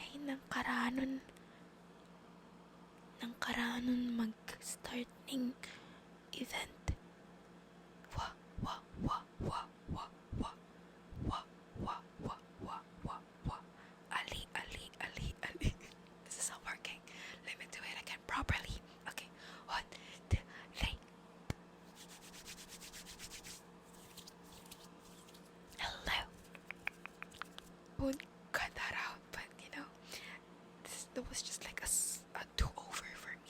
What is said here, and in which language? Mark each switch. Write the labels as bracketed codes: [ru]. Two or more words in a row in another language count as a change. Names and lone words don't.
[tl] ng karanon mag-start ng event. Wa wa wa wa wa wa wa wa wa wa wa wa ali ali ali ali. [en] This is not working. Let me do it again properly. Okay, 1, 2, 3. Hello. Won't cut that out, but that was just like a do-over for me.